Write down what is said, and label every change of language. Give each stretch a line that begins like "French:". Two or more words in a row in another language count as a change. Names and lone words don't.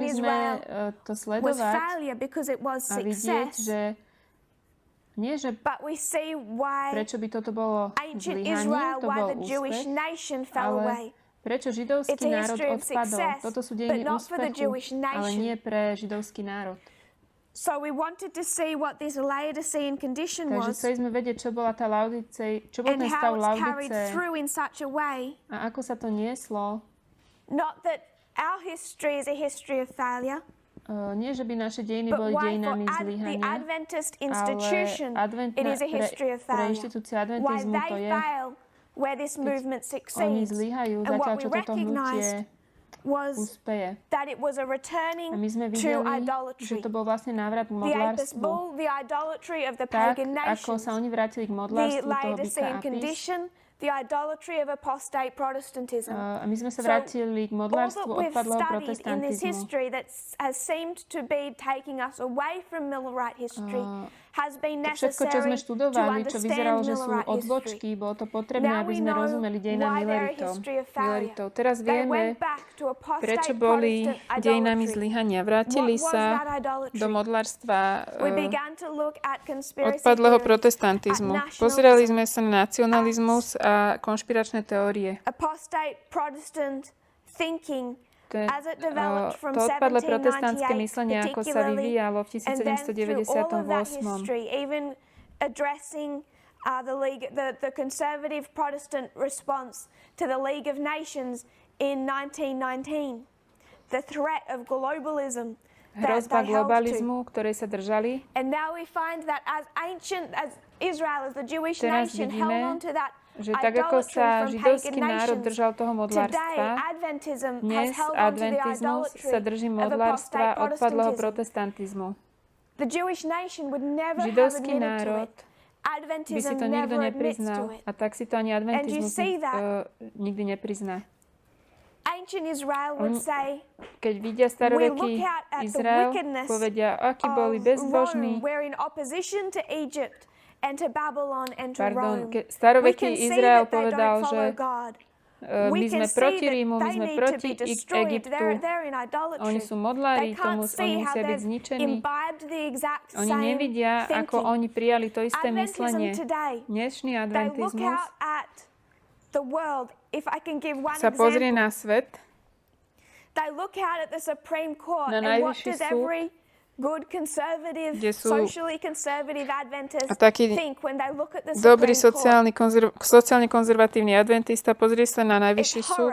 Slovak: Mohli sme
English: Israel to was
Slovak: sledovať
English: failure because it was
Slovak: a vidieť,
English: success.
Slovak: že nie, že
English: But we see why
Slovak: prečo by toto bolo
English: ancient
Slovak: zlyhaním,
English: Israel, to why
Slovak: bol
English: the Jewish
Slovak: úspech,
English: nation fell
Slovak: ale
English: away.
Slovak: prečo
English: It's
Slovak: židovský
English: a
Slovak: národ
English: history of
Slovak: odpadol.
English: success,
Slovak: Toto sú
English: but
Slovak: dejiny
English: not for the
Slovak: úspechu,
English: Jewish
Slovak: ale
English: nation.
Slovak: nie pre židovský národ.
English: So we wanted to see what this Laodicean condition
Slovak: Takže
English: was
Slovak: chceli sme vedieť, čo bola tá Laodice, čo bol
English: and
Slovak: ten
English: how
Slovak: stav
English: it's carried
Slovak: Laodice
English: through in such a way.
Slovak: a ako sa to nieslo.
English: Not that our history is a history of failure,
Slovak: Nie, že by naše dejiny
English: but
Slovak: boli
English: why for
Slovak: dejinami
English: the
Slovak: zlyhania,
English: Adventist
Slovak: ale
English: institution it is a history of
Slovak: pre
English: failure.
Slovak: inštitúciu
English: Why
Slovak: adventizmu to
English: they
Slovak: je,
English: fail where this movement
Slovak: oni
English: succeeds.
Slovak: zlyhajú,
English: And
Slovak: zatiaľ
English: what we
Slovak: čo toto hnutie
English: recognized was
Slovak: úspeje.
English: that it was a
Slovak: A
English: returning
Slovak: my sme
English: to
Slovak: videli, že
English: idolatry.
Slovak: to bol vlastne návrat k
English: The Apis
Slovak: modlárstvu.
English: bull, the idolatry of the
Slovak: Tak,
English: pagan
Slovak: ako
English: nations,
Slovak: sa oni vrátili k
English: the
Slovak: modlárstvu toho byka
English: Laodicean
Slovak: Apis.
English: condition, the idolatry of apostate Protestantism.
Slovak: A my sme sa
English: So,
Slovak: vrátili k
English: All
Slovak: modlárstvu
English: that we've
Slovak: odpadlého
English: studied in this
Slovak: protestantizmu.
English: history that has seemed to be taking us away from Millerite history has been
Slovak: To všetko, čo sme
English: necessary to
Slovak: študovali, čo vyzeralo,
English: understand
Slovak: že sú
English: Millerite history.
Slovak: odbočky, bolo to potrebné,
English: Now
Slovak: aby
English: we
Slovak: sme
English: know
Slovak: rozumeli dejinám
English: why they're a
Slovak: Milleritov.
English: history of failure.
Slovak: Teraz
English: They
Slovak: vieme,
English: went back to
Slovak: prečo
English: apostate
Slovak: boli
English: Protestant
Slovak: dejinami
English: idolatry.
Slovak: zlyhania.
English: What
Slovak: Vrátili
English: was
Slovak: sa
English: that idolatry?
Slovak: do modlárstva
English: We began to look at conspiracy
Slovak: odpadlého
English: theories,
Slovak: protestantizmu.
English: at nationalism,
Slovak: Pozerali sme sa na nacionalizmus a konšpiračné teórie.
English: apostate Protestant thinking as it
Slovak: To
English: developed from
Slovak: odpadlé protestantské
English: 1798
Slovak: myslenie, ako sa
English: particularly,
Slovak: vyvíjalo v
English: and then through all of that
Slovak: 1798.
English: history, even addressing the conservative Protestant response to the League of Nations in 1919, the threat of globalism that
Slovak: Hrozba
English: they held to.
Slovak: globalizmu, ktorej sa držali.
English: And now we find that as Israel, as the Jewish
Slovak: Teraz
English: nation,
Slovak: vidíme,
English: held on to that
Slovak: že tak ako
English: idolatry
Slovak: sa
English: from
Slovak: židovský
English: pagan
Slovak: národ
English: nations,
Slovak: držal toho
English: today
Slovak: modlárstva,
English: Adventism has
Slovak: dnes
English: held on to the
Slovak: adventizmus
English: idolatry
Slovak: sa drží
English: of
Slovak: modlárstva
English: apostate
Slovak: odpadlého
English: Protestantism.
Slovak: protestantizmu.
English: The Jewish nation would never have
Slovak: Židovský
English: admitted to
Slovak: národ
English: it.
Slovak: by si
English: Adventism
Slovak: to nikto
English: never admits to
Slovak: nepriznal
English: it.
Slovak: a tak si to ani adventizmus
English: see that?
Slovak: nikdy neprizná.
English: Ancient Israel would say,
Slovak: Keď vidia staroveký
English: We look at the
Slovak: Izrael,
English: wickedness
Slovak: povedia, akí boli
English: of
Slovak: bezbožní.
English: Rome, we're in opposition to Egypt and to Babylon and to Rome. We
Slovak: Staroveký
English: can see
Slovak: Izrael
English: that they
Slovak: povedal,
English: don't
Slovak: že
English: follow God.
Slovak: my
English: We
Slovak: sme
English: can see
Slovak: proti
English: that
Slovak: Rímu, my
English: they
Slovak: sme
English: need to
Slovak: proti
English: be destroyed.
Slovak: Egyptu.
English: They're in idolatry.
Slovak: Oni sú modlári,
English: They can't
Slovak: oni
English: see how
Slovak: musia byť
English: they've
Slovak: zničení.
English: imbibed the exact
Slovak: Oni
English: same
Slovak: nevidia, ako
English: thinking.
Slovak: oni prijali to isté
English: Adventism
Slovak: myslenie.
English: today,
Slovak: Dnešný
English: they look
Slovak: adventizmus
English: out at the world. If I can give one
Slovak: sa pozrie
English: example,
Slovak: na svet,
English: they look out at the Supreme Court,
Slovak: na
English: and what
Slovak: najvyšší
English: does
Slovak: súd,
English: every good conservative,
Slovak: kde sú
English: socially conservative Adventist
Slovak: a taký
English: think when they look at the
Slovak: dobrý
English: Supreme Court?
Slovak: sociálne konzervatívny adventista pozrie sa na
English: It's
Slovak: najvyšší súd